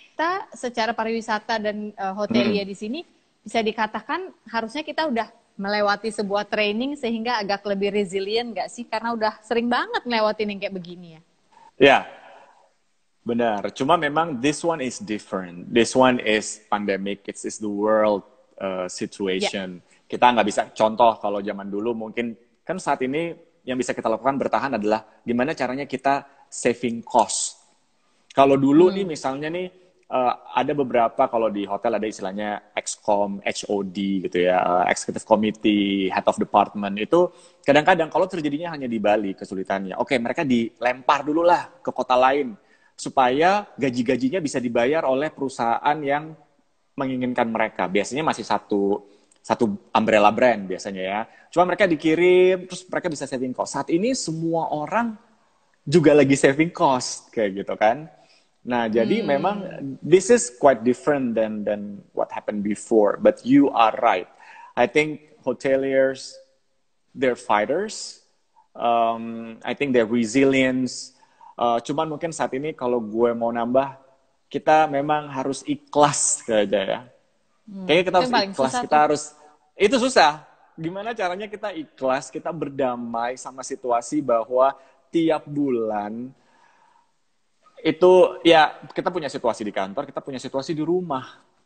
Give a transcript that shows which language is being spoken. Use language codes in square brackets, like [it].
[id] Kita secara pariwisata dan hotelier di sini bisa dikatakan harusnya kita udah melewati sebuah training sehingga agak lebih resilient nggak sih? Karena udah sering banget melewatin yang kayak begini ya. Ya, benar. Cuma memang [en] this one is different. This one is pandemic. It's the world situation. [id] Kita nggak bisa, contoh kalau zaman dulu mungkin, kan saat ini yang bisa kita lakukan bertahan adalah gimana caranya kita saving cost. Kalau dulu nih misalnya nih, ada beberapa, kalau di hotel ada istilahnya EXCOM, HOD gitu ya, Executive Committee, Head of Department, itu kadang-kadang kalau terjadinya hanya di Bali kesulitannya, oke mereka dilempar dulu lah ke kota lain, supaya gaji-gajinya bisa dibayar oleh perusahaan yang menginginkan mereka. Biasanya masih satu umbrella brand biasanya ya. Cuma mereka dikirim, terus mereka bisa saving cost. Saat ini semua orang juga lagi saving cost, kayak gitu kan. Nah, jadi memang [en] this is quite different than what happened before. But you are right. I think hoteliers, they're fighters. I think they're resilience. [id] Cuman mungkin saat ini kalau gue mau nambah, kita memang harus ikhlas aja ya. Kayaknya kita harus ikhlas. Kita harus, itu susah. Gimana caranya kita ikhlas, kita berdamai sama situasi bahwa tiap bulan itu ya kita punya situasi di kantor, kita punya situasi di rumah.